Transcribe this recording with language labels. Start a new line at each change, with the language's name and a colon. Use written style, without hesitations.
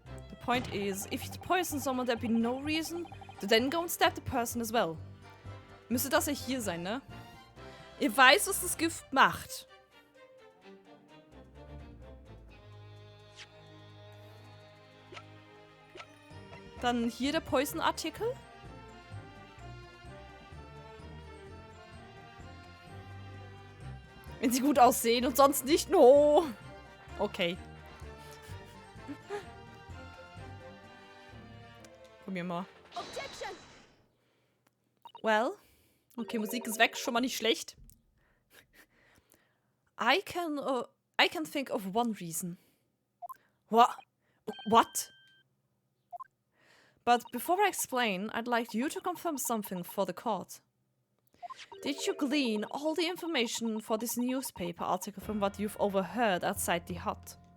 English: The point is, if you poison someone, there'd be no reason to then go and stab the person as well.
German: Müsste das ja hier sein, ne? Ihr weiß, was das Gift macht. Dann hier der Poison-Artikel. Wenn sie gut aussehen und sonst nicht.
English: No. Okay.
German: Probier mal.
English: Objection!
German: Well. Okay, Musik ist weg. Schon mal nicht schlecht.
English: I can think of one reason. What? But before I explain, I'd like you to confirm something for the court. Did you glean all the information for this newspaper article from what you've overheard outside the hut?